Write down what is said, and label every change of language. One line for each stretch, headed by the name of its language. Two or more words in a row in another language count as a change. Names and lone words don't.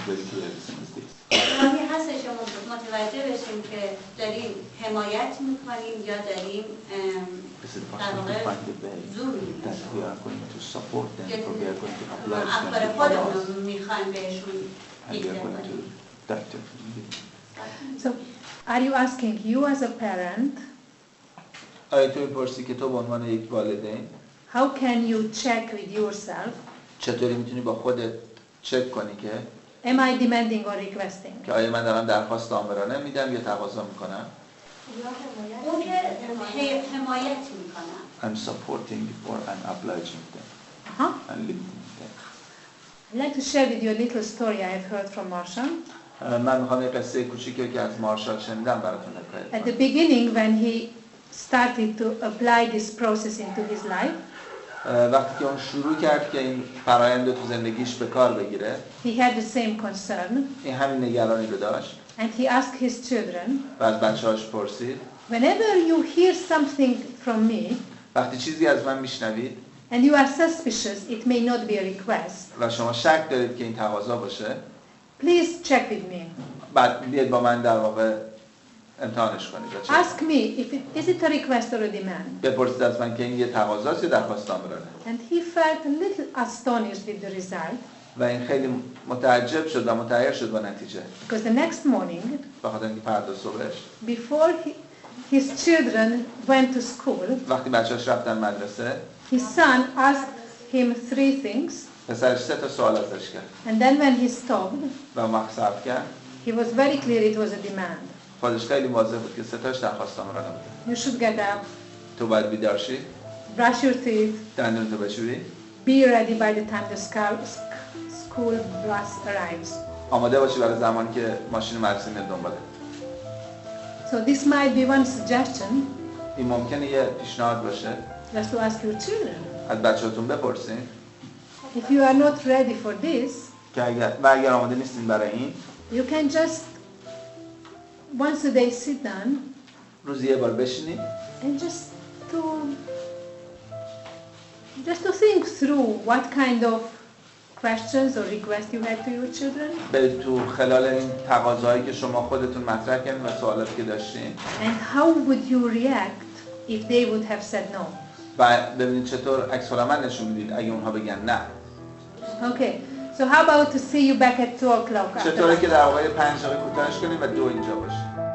Persian: راهی هستش که متوجه بشیم که داریم حمایت میکنیم یا داریم در واقع زور میکنیم. افکار خودمون رو میخوایم بهشون دیکته کنیم.
English: So, are you asking you as a parent?
Persian: آیا تو میپرسی که تو به عنوان یک والدین
English: How can you check with yourself?
Persian: چطوری میتونی با خودت چک کنی که
English: Am I demanding or requesting?
Persian: که آیا من دارم درخواست آمرانه میدم یا تقاضا میکنم؟ اون که حمایت میکنم.
English: I'm supporting or I'm obliging them. I'm limiting them. I'd like to share with you a little story I have heard from Marshall.
Persian: من میخوام یک قصه کوچیکی که از مارشال شنیدم براتون حکایت
English: At the
Persian: کنم.
English: beginning when he started to apply this process into his life,
Persian: وقتی که اون شروع کرد که این فرایند رو تو زندگیش به کار بگیره،
English: he had the same concern.
Persian: این همین نگرانی رو داشت
English: And he asked his children,
Persian: و از بچه‌هاش پرسید
English: whenever you hear something from me,
Persian: وقتی چیزی از من میشنوید
English: and you are suspicious it may not be a request,
Persian: و شما شک دارید که این تقاضا باشه،
English: please check with me.
Persian: بعد بیاید با من در واقع امتحانش کنید.
English: Ask me if is it a request or a demand.
Persian: بپرسید از من که این یه تقاضاست یا درخواست آمرانه.
English: And he felt a little astonished with the result.
Persian: و این خیلی متعجب شد و متحیر شد با نتیجه.
English: Because the next morning,
Persian: بخاطر اینکه فردا صبحش
English: before his children went to school,
Persian: وقتی بچه‌اش رفتن مدرسه،
English: his son asked him 3 things.
Persian: پسرش 3 تا سوال ازش کرد.
English: And then when he stopped,
Persian: و مقصد کرد.
English: he was very clear it was a demand.
Persian: خودش خیلی واضح بود که 3 تاش درخواست آمرانه بود.
English: You should get up,
Persian: تو باید بیدار شی،
English: brush your teeth,
Persian: دندونتو بشوری،
English: be ready by the time the school bus arrives.
Persian: آماده باشی برای زمانی که ماشین مدرسه میاد دنبالت.
English: So this might be one suggestion,
Persian: این ممکنه یه پیشنهاد باشه.
English: just to ask your children.
Persian: از بچه‌تون بپرسین
English: If you are not ready for this,
Persian: که اگر آماده نیستین برای این،
English: you can just once a day sit down
Persian: روزی یه بار بشینید
English: and just to think through what kind of questions or requests you had to your children,
Persian: برید تو خلال این تقاضاهایی که شما خودتون مطرح کردین و سوالاتی که داشتین
English: and how would you react if they would have said no.
Persian: و ببینید چطور عکس العمل نشون میدید اگه اونها بگن نه.
English: Okay, so how about to see you back at 2 o'clock?
Persian: چطوره که در واقع 5 دقیقه کوتاهش کنید و 2 اینجا باشید.